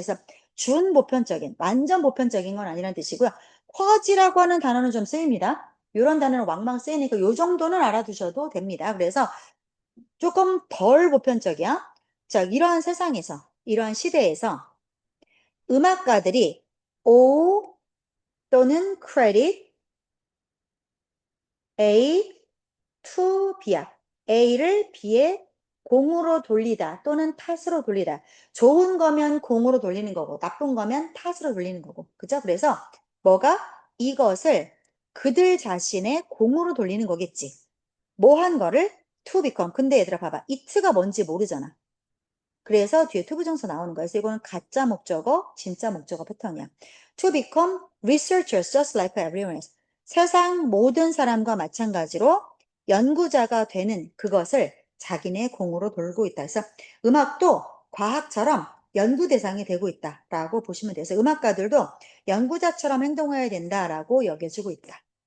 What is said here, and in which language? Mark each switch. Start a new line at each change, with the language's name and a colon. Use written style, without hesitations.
Korean: 그래서 준 보편적인, 완전 보편적인 건 아니란 뜻이고요. 퍼지라고 하는 단어는 좀 쓰입니다. 이런 단어는 왕왕 쓰이니까 요 정도는 알아두셔도 됩니다. 그래서 조금 덜 보편적이야. 자, 이러한 세상에서, 이러한 시대에서 음악가들이 또는 credit A to B 야. A를 B에 공으로 돌리다 또는 탓으로 돌리다. 좋은 거면 공으로 돌리는 거고 나쁜 거면 탓으로 돌리는 거고. 그죠? 그래서 뭐가 이것을 그들 자신의 공으로 돌리는 거겠지. 뭐 한 거를 to become. 근데 얘들아 봐봐. it가 뭔지 모르잖아. 그래서 뒤에 to 부정사 나오는 거야. 그래서 이거는 가짜 목적어, 진짜 목적어 패턴이야.
English: To become researchers just like everyone else.
Korean: 세상 모든 사람과 마찬가지로 연구자가 되는 그것을 자기네 공으로 돌고 있다. 그래서 음악도 과학처럼 연구 대상이 되고 있다라고 보시면 돼요. 그래서 음악가들도 연구자처럼 행동해야 된다라고 여겨지고 있다.